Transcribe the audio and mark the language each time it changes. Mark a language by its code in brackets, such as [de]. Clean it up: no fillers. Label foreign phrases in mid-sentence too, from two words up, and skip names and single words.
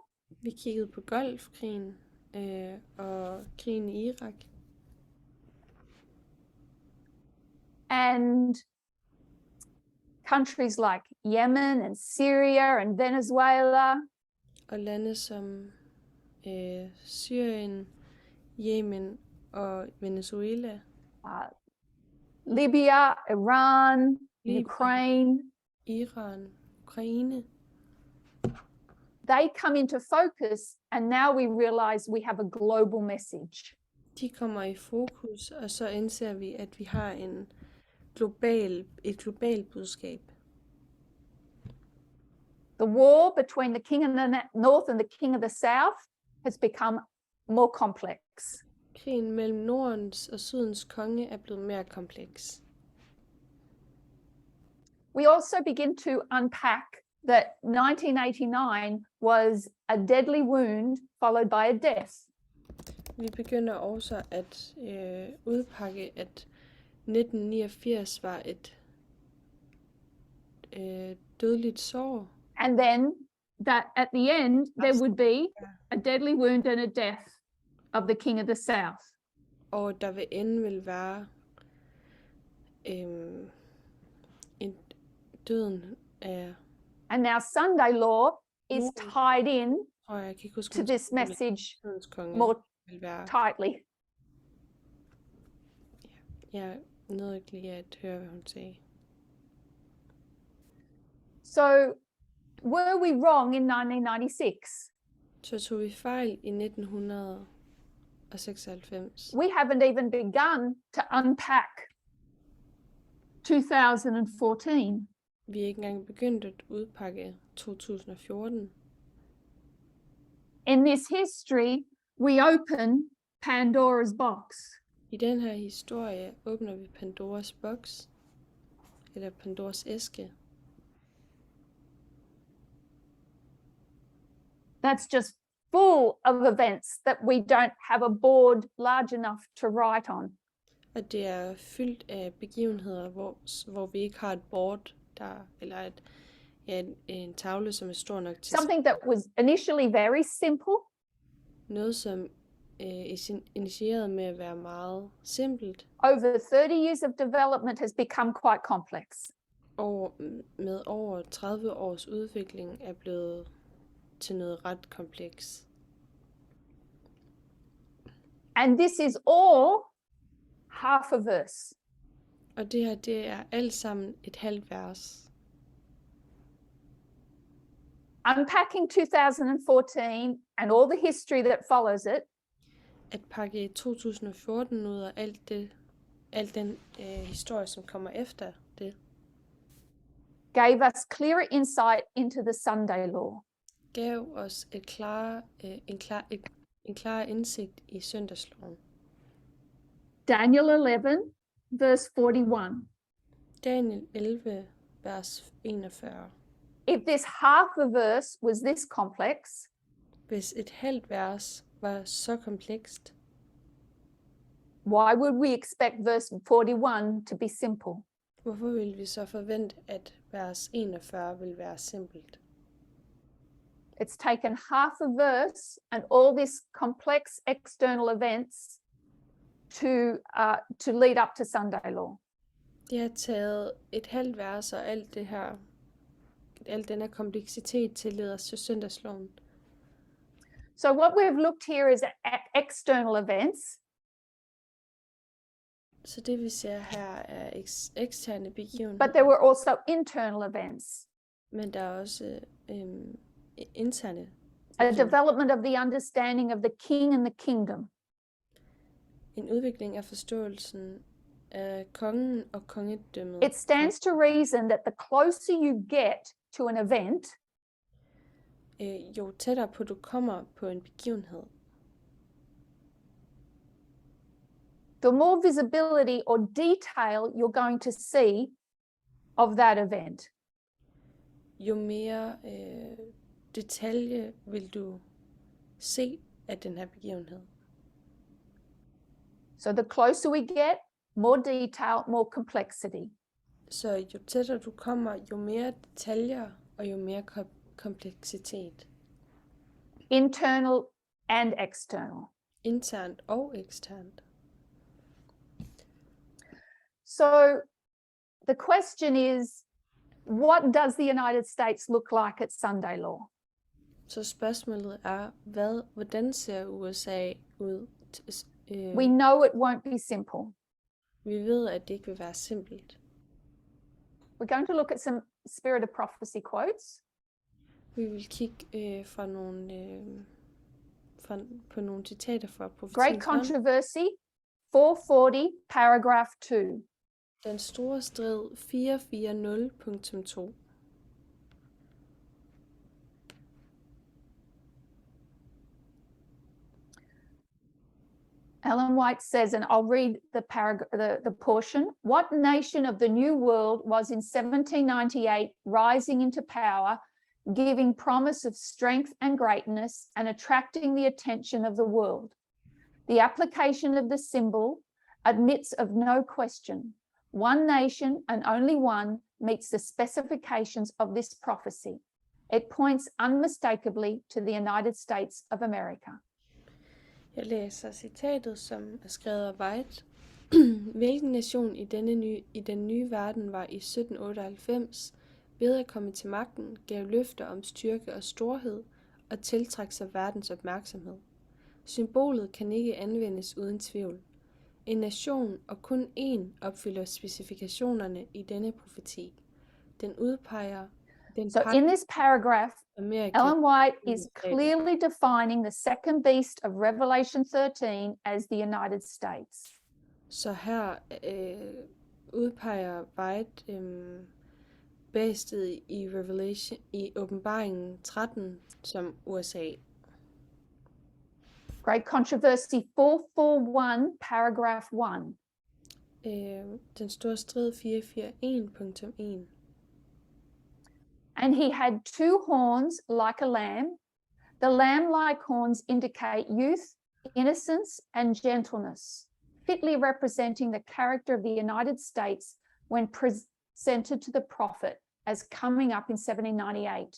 [da] Vi kiggede på Golfkrigen og krigen i Irak. [en] And countries like Yemen and Syria and Venezuela. [da] Og lande som Syrien, Yemen og Venezuela. Libya, Iran, Ukraine. Iran, Ukraine. [en] They come into focus, and now we realize we have a global message. [da] De kommer i fokus, og så indser vi, at vi har et globalt budskab. [en] The war between the king of the north and the king of the south has become more complex. [da] Krigen mellem Nordens og Sydens konge er blevet mere kompleks. [en] We also begin to unpack that 1989 was a deadly wound followed by a death. [da] Vi begynder også at udpakke, at 1989 var et dødeligt sår. [en] And then that at the end, there would be a deadly wound and a death of the king of the south. [da] Og der ved enden vil være en døden af... [en] And now Sunday law is tied in [da] Og jeg kan ikke huske, [en] to this message [da] Sydens konge [en] more [da] vil være... [en] tightly. [da] Jeg nåede ikke lige at høre, hvad hun sagde. [en] So were we wrong in 1996? [da] Så tog vi fejl i 1996. [en] We haven't even begun to unpack 2014. [da] Vi er ikke engang begyndt at udpakke 2014. [en] In this history, we open Pandora's box. [da] I den her historie åbner vi Pandoras boks, eller Pandoras æske. [en] That's just full of events that we don't have a board large enough to write on. [da] Og det er fyldt af begivenheder, hvor vi ikke har et board, eller en tavle, som er stor nok til. [en] Something that was initially very simple [da] Noget, som initierede med at være meget simpelt, [en] over 30 years of development has become quite complex. [da] og med over 30 års udvikling er blevet til noget ret kompleks. [en] And this is all half a verse. [da] Og det her, det er alt sammen et halvt vers. [en] Unpacking 2014 and all the history that follows it, [da] At pakke 2014 ud og al den historie, som kommer efter det, [en] gave us clearer insight into the Sunday law. [da] gav os en klar indsigt i søndagsloven. [en] Daniel 11, verse 41. [da] Daniel 11, vers 41. [en] If this half a verse was this complex, [da] Hvis et halvt vers var så komplekst, [en] why would we expect verse 41 to be simple? [da] hvorfor ville vi så forvente, at vers 41 vil være simpelt? [en] It's taken half a verse and all these complex external events to lead up to Sunday law. [da] Det har taget et halvt vers og al den her kompleksitet til leder os til søndagsloven. [en] So what we've looked here is at external events, [da] Så det vi ser her er eksterne begivenheder, [en] but there were also internal events, [da] men der er også interne [en] a [da] begivenheder. [en] development of the understanding of the king and the kingdom. [da] En udvikling af forståelsen af kongen og kongedømmet. [en] It stands to reason that the closer you get to an event, [da] Jo tættere på du kommer på en begivenhed, [en] the more visibility or detail you're going to see of that event. [da] jo mere detalje vil du se af den her begivenhed. [en] So the closer we get, more detail, more complexity. [da] Så jo tættere du kommer, jo mere detaljer og jo mere kompleksitet. [en] Internal and external. [da] Internt og eksternt. [en] So the question is, what does the United States look like at Sunday law? [da] Så spørgsmålet er, hvordan ser USA ud? [en] We know it won't be simple. [da] Vi ved, at det ikke vil være simpelt. [en] We're going to look at some Spirit of Prophecy quotes. [da] Vi vil kigge på nogle citater fra [en] Great [da] profetiens ånd. [en] Controversy, 440, paragraph 2. [da] Den store strid 440.2. [en] Ellen White says, and I'll read the portion. What nation of the New World was in 1798 rising into power, giving promise of strength and greatness and attracting the attention of the world? The application of the symbol admits of no question. One nation and only one meets the specifications of this prophecy. It points unmistakably to the United States of America. [da] Jeg læser citatet, som er skrevet af White. Hvilken nation i den nye verden var i 1798 ved at komme til magten, gav løfter om styrke og storhed og tiltrække sig verdens opmærksomhed. Symbolet kan ikke anvendes uden tvivl. En nation og kun én opfylder specifikationerne i denne profeti. Den udpeger [en] So in this paragraph, [da] Amerika. [en] Ellen White is clearly defining the second beast of Revelation 13 as the United States. [da] Så her udpeger White bæstet i åbenbaringen 13 som USA. [en] Great Controversy 441, paragraph 1. [da] Den store strid 441.1. [en] And he had two horns like a lamb. The lamb-like horns indicate youth, innocence, and gentleness, fitly representing the character of the United States when presented to the prophet as coming up in 1798.